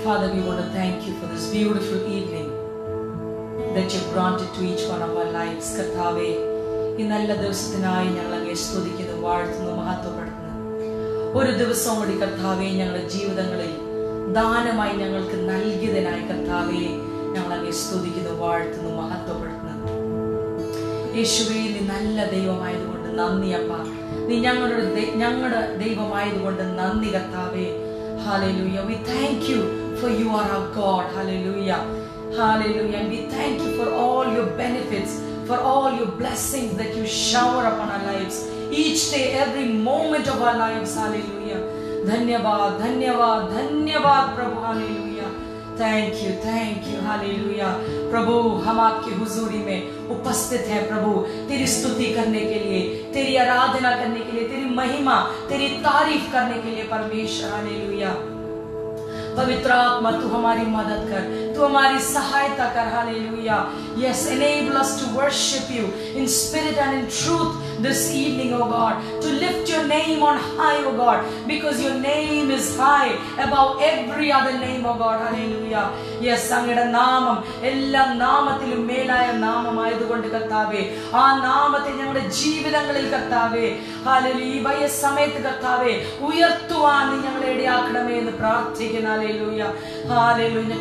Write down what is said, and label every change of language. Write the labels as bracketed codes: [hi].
[en] Father, we want to thank you for this beautiful evening that you granted to each one of our lives. [ml] കർത്താവേ, ഈ നല്ല ദിവസത്തിനായി ഞങ്ങൾ അങ്ങേ സ്തുതിക്കുന്നു, വാഴ്ത്തുന്നു, മഹത്വപ്പെടുത്തുന്നു. ഒരു ദിവസം കൂടി കർത്താവേ ഞങ്ങളുടെ ജീവിതങ്ങളിൽ ദാനമായി ഞങ്ങൾക്ക് നൽകിയതിനായി കർത്താവേ ഞങ്ങൾ അങ്ങേ സ്തുതിക്കുന്നു, വാഴ്ത്തുന്നു, മഹത്വപ്പെടുത്തുന്നു. യേശുവേ, നീ നല്ല ദൈവമായതുകൊണ്ട് നന്ദി അപ്പ. നീ ഞങ്ങളുടെ ദൈവമായതുകൊണ്ട് നന്ദി കർത്താവേ. [en] Hallelujah. We thank you for you are our God. Hallelujah. Hallelujah. And we thank you for all your benefits, for all your blessings that you shower upon our lives each day, every moment of our lives. Hallelujah. [hi] Dhanyavad, dhanyavad, dhanyavad Prabhu. [en] Hallelujah. Thank you, thank you. Hallelujah. [hi] प्रभु, हम आपकी हुजूरी में उपस्थित हैं प्रभु, तेरी स्तुति करने के लिए, तेरी आराधना करने के लिए, तेरी महिमा, तेरी तारीफ करने के लिए परमेश्वर. हालेलुया. पवित्र आत्मा, तू हमारी मदद कर, तू हमारी सहायता कर. Hallelujah. [en] Yes, enable us to worship you in spirit and in truth this evening, oh God, to lift your name on high, oh God, because your name is high above every other name, oh God. Hallelujah. [ml] Yes, അങ്ങയുടെ നാമം എല്ലാ നാമത്തിലും മേലായ നാമമായതുകൊണ്ട് കർത്താവേ, ആ നാമത്തെ ഞങ്ങളുടെ ജീവിതങ്ങളിൽ കർത്താവേ, hallelujah, ഈ വയ സമയത്ത് കർത്താവേ ഉയർത്തുവാൻ നീ ഞങ്ങളെ ഇടയാക്കണമേ എന്ന് പ്രാർത്ഥിക്കുന്നു. ഹല്ലേലൂയ. ഹല്ലേലൂയ.